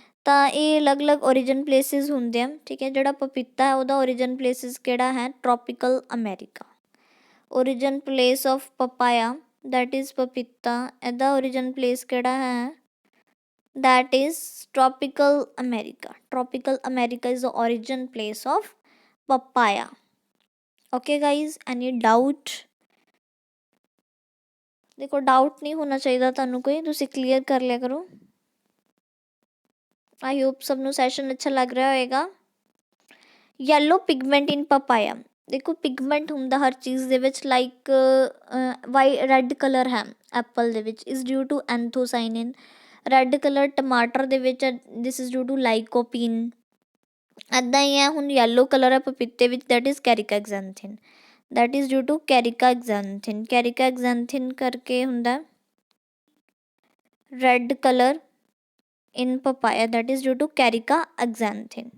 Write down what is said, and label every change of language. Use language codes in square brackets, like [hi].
[pa] ਤਾਂ ਇਹ ਅਲੱਗ ਅਲੱਗ ਓਰੀਜਨ ਪਲੇਸਿਸ ਹੁੰਦੇ ਆ, ਠੀਕ ਹੈ। ਜਿਹੜਾ ਪਪੀਤਾ ਹੈ ਉਹਦਾ ਓਰੀਜਨ ਪਲੇਸਿਸ ਕਿਹੜਾ ਹੈ, tropical America. Origin place of ਪਪਾਇਆ that is ਪਪੀਤਾ, ਇਹਦਾ ਓਰੀਜਨ ਪਲੇਸ ਕਿਹੜਾ ਹੈ, [en] that is tropical America. Tropical America is the origin place of papaya. Okay guys, any doubt? [hi] देखो डाउट नहीं होना चाहिए [pa] ਤੁਹਾਨੂੰ ਕੋਈ, ਤੁਸੀਂ ਕਲੀਅਰ ਕਰ ਲਿਆ ਕਰੋ। [hi] आई होप सब [pa] ਨੂੰ ਸੈਸ਼ਨ ਅੱਛਾ ਲੱਗ ਰਿਹਾ ਹੋਏਗਾ। ਯੈਲੋ ਪਿਗਮੈਂਟ ਇਨ ਪਪਾਇਆ, ਦੇਖੋ ਪਿਗਮੈਂਟ ਹੁੰਦਾ ਹਰ ਚੀਜ਼ ਦੇ ਵਿੱਚ, ਲਾਈਕ ਰੈੱਡ ਕਲਰ ਹੈ ਐਪਲ ਦੇ ਵਿੱਚ, [en] Is due to anthocyanin. [pa] Red colour ਟਮਾਟਰ ਦੇ ਵਿੱਚ, [en] This is due to lycopene. [pa] ਇੱਦਾਂ ਹੀ ਹੈ, ਹੁਣ ਯੈਲੋ ਕਲਰ ਹੈ ਪਪੀਤੇ ਵਿੱਚ, that is ਕੈਰੀਕਾਐਗਜ਼ੈਂਥਿਨ, [en] That is due to caricaxanthin. [pa] ਕੈਰੀਕਾਐਗਜ਼ੈਂਥਿਨ ਕਰਕੇ ਹੁੰਦਾ red colour [en] in papaya, that is due to caricaxanthin.